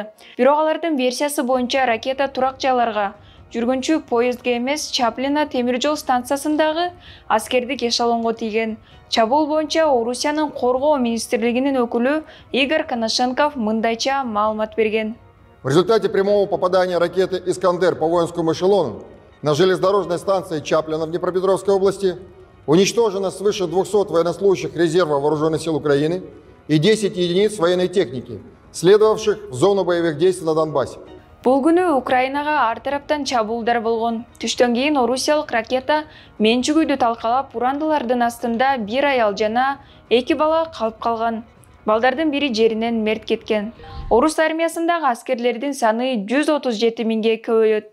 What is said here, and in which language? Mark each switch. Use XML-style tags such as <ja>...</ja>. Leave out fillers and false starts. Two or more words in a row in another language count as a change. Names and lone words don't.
<ky>Бирок алардын версиясы боюнча ракета турак жайларга, жүргүнчү поездге эмес, Чаплина темир жол станциясындагы аскердик эшелонго тийген. Чабуул боюнча Орусиянын коргоо министрлигинин өкүлү Игорь Коношенков мындайча маалымат берген.</ky> <ru>В результате прямого попадания ракеты «Искандер» по воинскому эшелону на железнодорожной станции Чаплина в Днепропетровской области уничтожено свыше 200 военнослужащих резерва Вооруженных сил Украины и 10 единиц военной техники, следовавших в зону боевых действий на Донбассе.</ru> <ky>Бул күнү Украинага ар тараптан чабуулдар болгон. Түштөн кийин орусиялык ракета менчүгүйдү талкалап, урандылардын астында бир аял жана 2 бала калып калган. Балдардын бири жеринен мерт кеткен. Орус армиясындагы аскерлердин саны 137 миңге көбөйөт.</ky>